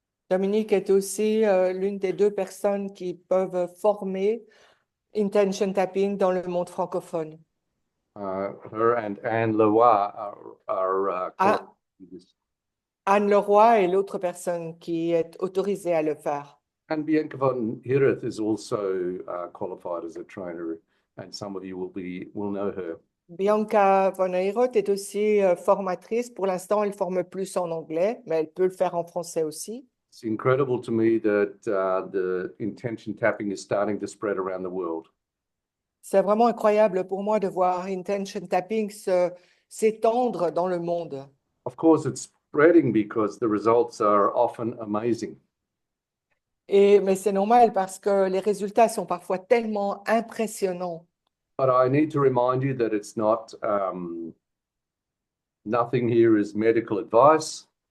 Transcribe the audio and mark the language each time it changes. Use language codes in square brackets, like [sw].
[fr] Dominique est aussi l'une des deux personnes qui peuvent former intention tapping dans le monde francophone. [en] Her and Anne Leroy are qualified to do this. [fr] Anne Leroy est l'autre personne qui est autorisée à le faire. [en] And Bianca von Hireth is also qualified as a trainer, and some of you will know her. [fr] Bianca von Heroth est aussi formatrice. Pour l'instant, elle forme plus en anglais, mais elle peut le faire en français aussi. [en] It's incredible to me that the intention tapping is starting to spread around the world. [fr] C'est vraiment incroyable pour moi de voir intention tapping s'étendre dans le monde. [en] Of course, it's spreading because the results are often amazing. [fr] Mais c'est normal parce que les résultats sont parfois tellement impressionnants. [en] But I need to remind you that it's not, nothing here is medical advice.